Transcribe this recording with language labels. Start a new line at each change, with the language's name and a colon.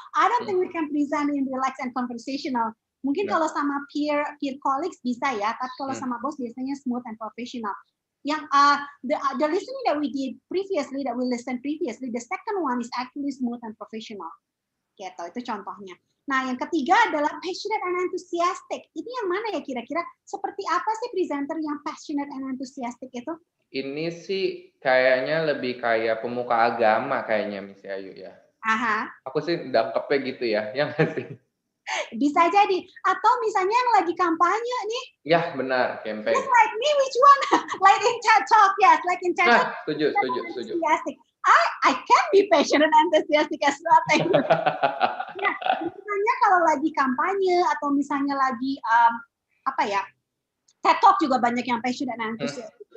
English: I don't think we can present in relaxed and conversational.
Indonesian: Mungkin kalau sama peer colleagues bisa ya, tapi kalau sama bos biasanya
English: smooth and professional. Yang the listening that we did previously, the second one is actually smooth and professional.
Indonesian: Gitu, itu contohnya. Nah, yang ketiga adalah passionate and enthusiastic. Ini yang mana ya kira-kira? Seperti apa sih presenter yang passionate and enthusiastic itu? Ini sih kayaknya lebih kayak pemuka agama kayaknya, Miss Ayu ya. Aku sih dangkepnya gitu ya, yang nggak sih? Bisa jadi. Atau misalnya yang lagi kampanye nih. Ya, benar, campaign.
English: Just like me, which one? Like in TED Talk, yes. Like in TED Talk.
Indonesian: Setuju.
English: I can be passionate and enthusiastic as well.
Indonesian: Ya, misalnya kalau lagi kampanye atau misalnya lagi TED Talk juga banyak yang passionate and enthusiastic.